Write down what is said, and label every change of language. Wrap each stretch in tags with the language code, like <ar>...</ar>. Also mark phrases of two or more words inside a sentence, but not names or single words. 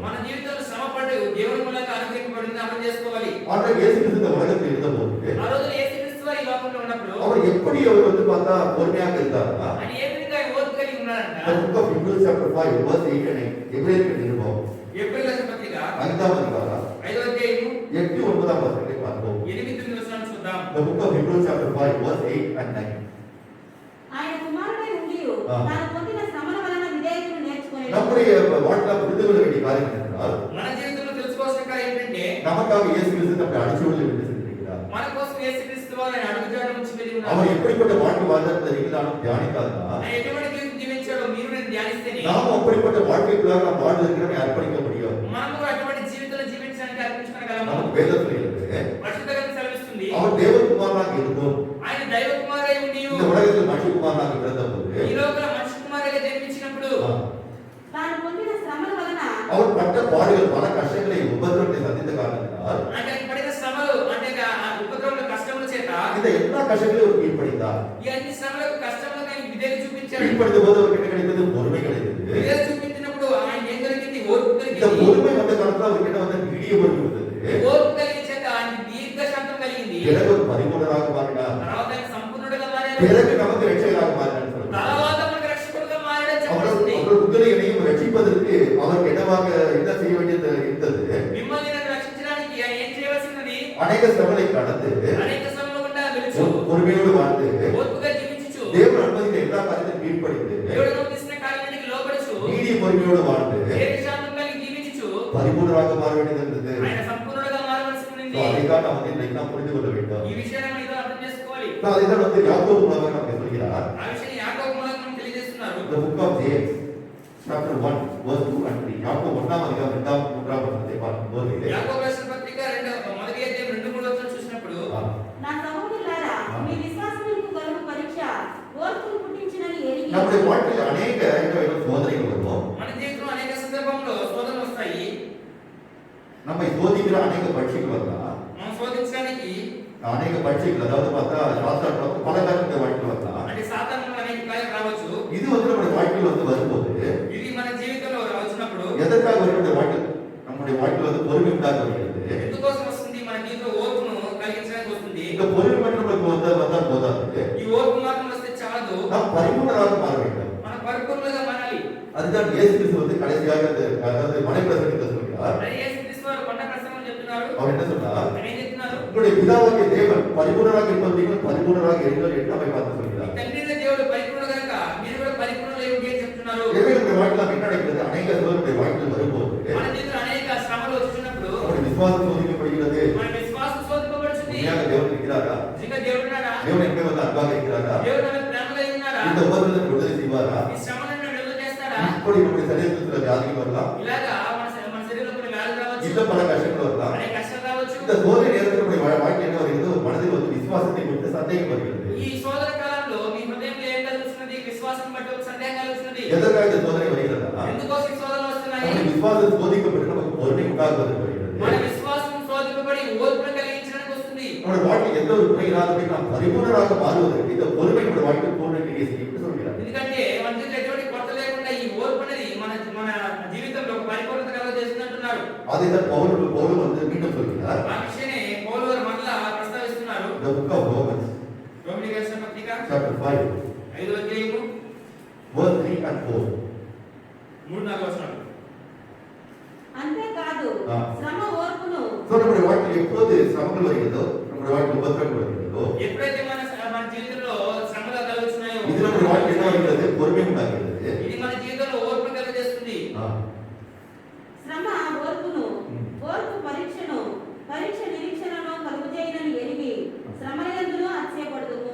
<te>మన జీవితంలో శ్రమపడు దేవుని మూలంగా అనుగ్రహింపబడింది అర్థం చేసుకోవాలి.</te> <ta>ஆண்டவர் இயேசு கிறிஸ்து இந்த உலகத்தில் இருந்தபோது</ta> <te>ఆ రోజు యేసుక్రీస్తు వారు ఈ లోకంలో ఉన్నప్పుడు</te> <ta>அவர் எப்படி அவர் பார்த்தா பொறுமையாக இருந்தாரா?</ta> <te>ఆయన ఏ విధంగా ఓర్పు కలిగి ఉన్నారంట.</te> <en>The book of Hebrews chapter 5 verse 8 and 9.</en> <ta>எபிரேயருக்கு நிருபம்</ta> <te>ఏప్రిల్ రాసిన పత్రిక</te> <ta>5ஆம் அதிகாரம்</ta> <te>5వ అధ్యాయము</te> <ta>8 9ஆம் வசனத்தை பார்ப்போம்.</ta> <te>8-9 వచనాలు చూద్దాం.</te> <en>The book of Hebrews chapter 5 verse 8 and 9.</en> <te>ఆయన కుమారుడై ఉండియు ఆ. తాను పొందిన శ్రమల వలన విధేయతను నేర్చుకొనెను.</te> <ta>நம்முடைய வாழ்க்கையில் புரிந்து கொள்ள வேண்டிய காரியம் என்னவென்றால்</ta> <te>మన జీవితంలో తెలుసుకోవాల్సిన కార్యం ఏంటంటే</te> <ta>நமக்காக இயேசு கிறிஸ்து நம்முடைய அடிச்சுவடில் விட்டு சென்றிருக்கிறார்.</ta> <te>మన కోసం యేసుక్రీస్తు వారు ఆయన అడుగుజాడల నుంచి వెళ్ళి ఉన్నారు.</te> <ta>அவர் எப்படிப்பட்ட வாழ்க்கை வாழ்ந்தார் நீங்களும் தியானிக்காதா?</ta> <te>ఆయన ఎటువంటి జీవితం జీవించాడో మీరు నేను ధ్యానిస్తేనే</te> <ta>நாம் அப்படிப்பட்ட வாழ்க்கைக்குள்ளாக நாம் வாழ்வதற்கு அர்ப்பணிக்க முடியும்.</ta> <te>మనము అటువంటి జీవితంలో జీవించడానికి అర్పించుకోగలము.</te> <ta>நமக்கு வேதத்தில் இருக்கு</ta> <te>పరిశుద్ధ గ్రంథం సెలవిస్తుంది.</te> <ta>அவர் தேவகுமாரனாக இருந்தும்</ta> <te>ఆయన దైవ కుమారుడై ఉండి</te> <ta>இந்த உலகத்தில் மனுஷகுமாரனாக பிறந்தபோது</ta> <te>ఈ లోపల మనిషి కుమారుడిగా జన్మించినప్పుడు తాను పొందిన శ్రమల వలన</te> <ta>அவர் பட்ட பாடுகள், பல கஷ்டங்களை, உபத்திரவத்தை சந்தித்த காரணத்தினால்</ta> <te>అంటే ఆయన పడిన శ్రమలు అంటే ఆ ఉపద్రవముల కష్టముల చేత</te> <ta>இந்த எல்லா கஷ்டங்களையும் அவர் கீழ்ப்படிந்தார்.</ta> <te>ఈ అన్ని శ్రమలకు కష్టములకు ఆయన విధేయత చూపించాడు.</te> <ta>கீழ்ப்படிந்த போது அவருக்கு என்ன கிடைத்தது? பொறுமை கிடைத்தது.</ta> <te>విధేయత చూపించినప్పుడు ఆయన ఏం జరిగింది? ఓర్పు</te> <ta>இந்த</ta> <te>కలిగింది.</te> <ta>பொறுமை வந்த காலத்துல அவருக்கு என்ன வந்த நீடிய பொறுமை வந்தது.</ta> <te>ఓర్పు కలిగిన చేత ఆయన దీర్ఘశాంతం కలిగింది.</te> <ta>பிறகு ஒரு பரிபூரணராக மாறினார்.</ta> <te>తర్వాత ఆయన సంపూర్ణుడిగా మారాడు.</te> <ta>பிறகு நமக்கு ரட்சகராக மாறினார் சொல்றார்.</ta> <te>తర్వాత మనకు రక్షకుడిగా మారాడని</te> <ta>அவர்</ta> <te>చెప్పబడింది.</te> <ta>உங்களை என்னையும் ரட்சிப்பதற்கு அவருக்கு என்ன செய்ய வேண்டியது இருந்தது?</ta> <te>మిమ్మల్ని నన్ను రక్షించడానికి ఆయన ఏం చేయవలసినది?</te> <ta>அநேக சிரமங்களை கடந்து</ta> <te>అనేక శ్రమల గుండా వెలుచు</te> <ta>பொறுமையோடு வாழ்ந்து</ta> <te>ఓర్పుగా జీవించుచు</te> <ta>தேவன் அனுமதித்த எல்லா காரியத்தையும் கீழ்ப்படிந்து</ta> <te>దేవుడు అనుమతిస్తున్న కార్యానికి లోబడుచు</te> <ta>நீடிய பொறுமையோடு வாழ்ந்து</ta> <te>దీర్ఘశాంతం కలిగి జీవించుచు</te> <ta>பரிபூரணராக மாற வேண்டியது இருந்தது.</ta> <te>ఆయన సంపూర్ణుడిగా మారవలసి ఉన్నది.</te> <ta>அதைத்தான் நாம் இன்றைக்கு நாம் புரிந்து கொள்ள வேண்டும்.</ta> <te>ఈ విషయాన్ని మనం ఇదో అర్థం చేసుకోవాలి.</te> <ta>அதைத்தான் யாக்கோபு மூலமாக நமக்கு சொல்கிறார்.</ta> <te>ఆ విషయాన్ని యాకోబు మూలంగా మనకు తెలియజేస్తున్నారు.</te> <en>The book of James chapter 1 verse 2 and 3.</en> <ta>யாக்கோபு 1ஆம் அதிகாரம் 2ஆம் 3ஆம் வசனத்தை பார்க்கும்போது</ta> <te>యాకోబు రాసిన పత్రిక మొదటి అధ్యాయం 2-3 వచనాలు చూసినప్పుడు నా సహోదరులారా మీ విశ్వాసమునకు కలుగు పరీక్ష ఓర్పును పుట్టించినని ఎరిగి</te> <ta>நம்முடைய வாழ்க்கையில் அநேக சோதனைகள் வரும்.</ta> <te>మన జీవితంలో అనేక సందర్భంలో శోధనలు వస్తాయి.</te> <ta>நம்மை சோதிக்கிற அநேக பரீட்சைகள் வரலாம்.</ta> <te>మనం శోధించడానికి</te> <ta>அநேக பரீட்சைகள் அதாவது பார்த்தா சாஸ்திரம் பல காரியங்கள் வாழ்க்கையில் வரலாம்.</ta> <te>అంటే సాధారణంగా అనేక కార్యాలు రావచ్చు.</te> <ta>இது நம்முடைய வாழ்க்கையில் வரும்போது</ta> <te>ఇది మన జీవితంలో వచ్చినప్పుడు</te> <ta>எதற்காக நம்முடைய வாழ்க்கையில் பொறுமை உண்டாக வருகிறது.</ta> <te>ఎందుకోసం వస్తుంది? మన జీవితంలో ఓర్పును కలిగించడానికి వస్తుంది.</te> <ta>இந்த பொறுமை மட்டும் நமக்கு வந்தால் போதாது.</ta> <te>ఈ ఓర్పు మాత్రం వస్తే చాలదు.</te> <ta>நாம் பரிபூரணராக மாற வேண்டும்.</ta> <te>మన పరిపూర్ణంగా మారాలి.</te> <ta>அதுதான் இயேசு கிறிஸ்து கடைசியாக அதாவது மனைப்பிரசங்கத்தில் சொல்கிறார்.</ta> <te>మరి యేసుక్రీస్తు వారు కొండ ప్రసంగం చెప్తున్నారు.</te> <ta>அவர் என்ன சொன்னார்?</ta> <te>ఆయన ఏం చెప్తున్నారు?</te> <ta>உங்களுடைய பிதாவாகிய தேவன் பரிபூரணராக இருப்பது நீங்கள் பரிபூரணராக இருங்கள் என்று நம்மை பார்த்து சொல்கிறார்.</ta> <te>తండ్రి దేవుడు పరిపూర్ణ కనుక మీరు కూడా చెప్తున్నారు.</te> <ta>எனவே நம்முடைய வாழ்க்கையில என்ன நடக்கிறது? அநேக நம்முடைய வாழ்க்கையில் வரும்போது</ta> <te>మన జీవితంలో అనేక శ్రమలు వచ్చినప్పుడు</te> <ta>நம்முடைய விசுவாசம் சோதிக்கப்படுகிறது.</ta> <te>మన విశ్వాసం శోధింపబడుతుంది.</te> <ta>உண்மையாக தேவன் இருக்கிறாரா?</ta> <te>నిజంగా దేవుడు ఉన్నాడా?</te> <ta>தேவன் எங்கே வந்து அன்பாக இருக்கிறாரா?</ta> <te>దేవుడు మన ప్రేమగా ఉన్నాడా?</te> <ta>இந்த உபத்திரத்தை விடுதலை செய்வாரா?</ta> <te>ఈ శ్రమలను విడుదల చేస్తాడా?</te> <ta>இப்படி நம்முடைய சரீரத்தில் சில வியாதிகள் வரலாம்,</ta> <te>ఇలాగా మన శరీరంలో కొన్ని వ్యాధులు రావచ్చు,</te> <ta>இன்னும் பல கஷ்டங்கள் வரலாம்.</ta> <te>అనేక కష్టాలు రావచ్చు.</te> <ta>இந்த சோதனை நேரத்தில் நம்முடைய வாழ்க்கை என்ன வருகிறது? மனதில் வந்து விசுவாசத்தை குறித்து சந்தேகம் வருகிறது.</ta> <te>ఈ శోధన కాలంలో మీ హృదయంలో ఏం కలుగుతున్నది? విశ్వాసం బట్టి ఒక సందేహం కలుగుతున్నది.</te> <ta>எதற்காக இந்த சோதனை வருகிறதா?</ta> <te>ఎందుకోసం ఈ శోధనలు వస్తున్నాయి?</te> <ta>நம்முடைய விசுவாசம் சோதிக்கப்பட்டு நமக்கு பொறுமை உண்டாகுவது வருகிறது.</ta> <te>మన విశ్వాసం శోధింపబడి ఓర్పును కలిగించడానికి వస్తుంది.</te> <ta>நம்முடைய வாழ்க்கை எந்த ஒரு குறை இல்லாதபடி நாம் பரிபூர்ணராக மாறுவதற்கு இந்த பொறுமை நம்முடைய வாழ்க்கை பூர்ண கிரியை செய்யும் என்று சொல்கிறார்.</ta> <te>ఎందుకంటే మన జీవితంలో ఎటువంటి కొరత లేకుండా ఈ ఓర్పు అనేది మన జీవితంలో ఒక పరిపూర్ణత కలుగజేస్తుంది అంటున్నారు.</te> <ta>அதைத்தான் பவுல் வந்து மீண்டும் சொல்கிறார்.</ta> <te>ఆ విషయాన్ని పౌలు గారు మరలా ప్రస్తావిస్తున్నారు.</te> <en>The book of Romans,</en> <te>రోమిలికి రాసిన పత్రిక</te> <en>chapter 5,</en> <te>5వ అధ్యాయము</te> <en>verse 3 and 4.</en> <te>3-4 వచనాలు. అంతేకాదు ఆ. శ్రమ ఓర్పును</te> <ta>So, நம்முடைய வாழ்க்கையில் எப்போது சிரமங்கள் வருகிறதோ, நம்முடைய வாழ்க்கையில் உபத்திரங்கள் வருகிறதோ,</ta> <te>ఎప్పుడైతే మన జీవితంలో శ్రమలు కలుగుతున్నాయో</te> <ta>இது நம்முடைய வாழ்க்கை என்ன வருகிறது? பொறுமை உண்டாகிறது.</ta> <te>ఇది మన జీవితంలో ఓర్పు కలుగజేస్తుంది. ஆ. శ్రమ ఓర్పును, ఓర్పు పరీక్షను, పరీక్ష నిరీక్షణను కలుగజేయనని ఎరిగి శ్రమలందును అతిశయపడుదుము.</te>